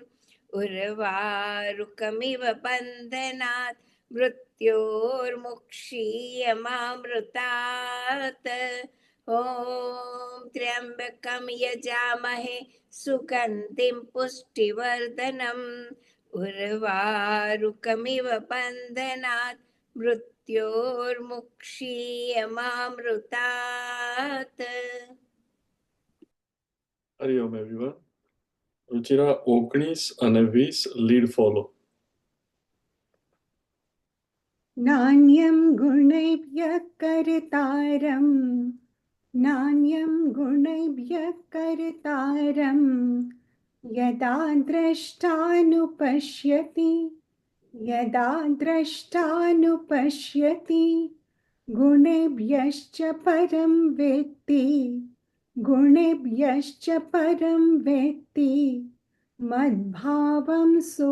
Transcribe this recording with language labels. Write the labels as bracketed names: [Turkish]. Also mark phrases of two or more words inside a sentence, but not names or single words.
[Sanskrit] उर्वारुकमिव बन्धनात् मृत्योर्मुक्षीयमामृतात् ॐ त्र्यम्बकं यजामहे सुगन्धिं पुष्टिवर्धनम् उर्वारुकमिव बन्धनात् मृत्योर्मुक्षीयमामृतात् [Gujarati] હરિઓમ એવરીવન. રુચિરા 19 અને 20 [English] lead follow. [Sanskrit] नान्यं गुणैभ्यः कर्तारं नान्यं गुणैभ्यः कर्तारं यदा द्रष्टानुपश्यति गुणेभ्यश्च परं वेत्ति मद्भावं